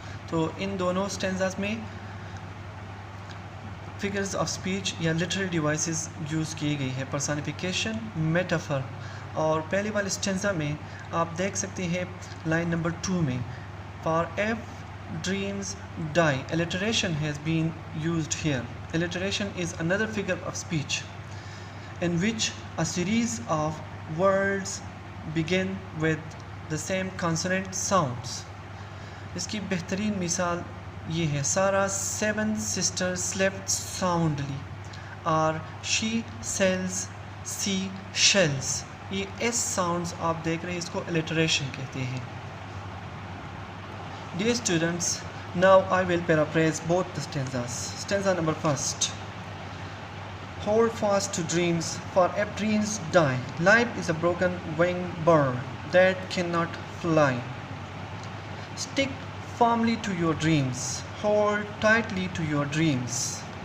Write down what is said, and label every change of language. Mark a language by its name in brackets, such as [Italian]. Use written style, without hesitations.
[Urdu] تو ان دونوں اسٹینزاز میں فگرز آف اسپیچ یا لٹرری ڈیوائسز یوز کی گئی ہے, پرسونیفیکیشن, میٹافر. اور پہلے والے اسٹینزا میں آپ دیکھ سکتے ہیں لائن نمبر 2 میں, [English] For if dreams die, alliteration has been used here. Alliteration is another figure of speech in which a series of words begin with the same consonant sounds. [Urdu] اس کی بہترین مثال یہ ہے, سارا [English] 7 sisters slept soundly, [Urdu] اور [English] she sells she shells. [Urdu] یہ S sounds آپ دیکھ رہے ہیں, اس کو alliteration کہتے ہیں. [English] Dear students, Now I will paraphrase both the stanzas. Stanza number first. Hold fast to dreams, for if dreams die, life is a broken winged bird that cannot fly. Stick firmly to your dreams, hold tightly to your dreams.